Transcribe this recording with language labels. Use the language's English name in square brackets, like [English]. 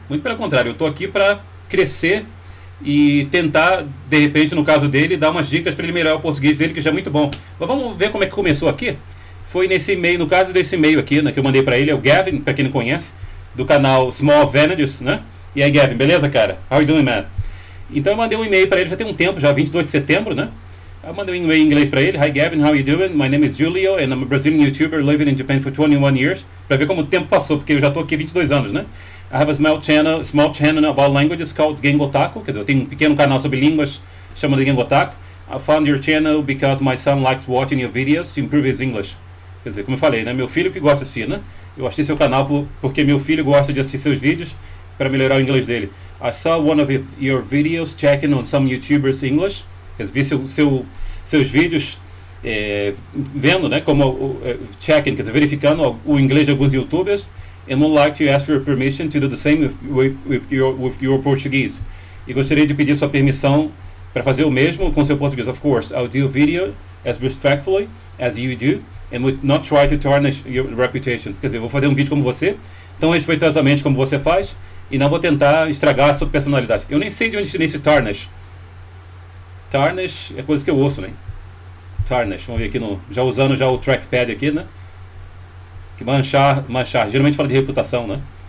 [Portuguese] Muito pelo contrário, eu estou aqui para crescer e tentar, de repente, no caso dele, dar umas dicas para ele melhorar o português dele, que já é muito bom. Mas vamos ver como é que começou aqui. Foi nesse e-mail, no caso desse e-mail aqui, né, que eu mandei para ele, é o Gavin, para quem não conhece, do canal Small Advantages, né? E aí, Gavin, beleza, cara? [English] How are you doing, man? [Portuguese] Então eu mandei um e-mail para ele já tem um tempo, já 22 de setembro, né? Eu mandei um e-mail em inglês para ele. [English] Hi Gavin, how are you doing? My name is Julio and I'm a Brazilian YouTuber living in Japan for 21 years. [Portuguese] Para ver como o tempo passou, porque eu já estou aqui 22 anos, né? [English] I have a small channel about languages called Gengotaku. [Portuguese] Quer dizer, eu tenho um pequeno canal sobre línguas chamado Gengotaku. [English] I found your channel because my son likes watching your videos to improve his English. [Portuguese] Quer dizer, como eu falei, né? Meu filho que gosta de assistir, né? Eu achei seu canal porque meu filho gosta de assistir seus vídeos para melhorar o inglês dele. [English] I saw one of your videos checking on some YouTubers English. [Portuguese] Quer dizer, vi seus vídeos vendo, né, como checking, quer dizer, verificando o inglês de alguns YouTubers. [English] And would like to ask for your permission to do the same with your Portuguese. [Portuguese] E gostaria de pedir sua permissão para fazer o mesmo com seu português. [English] Of course, I'll do a video as respectfully as you do and would not try to tarnish your reputation. [Portuguese] Quer dizer, eu vou fazer um vídeo como você, tão respeitosamente como você faz, e não vou tentar estragar a sua personalidade. Eu nem sei de onde tirei esse tarnish. Tarnish é coisa que eu ouço, né? Tarnish, vamos ver aqui já usando já o trackpad aqui, né? Que manchar, geralmente fala de reputação, né?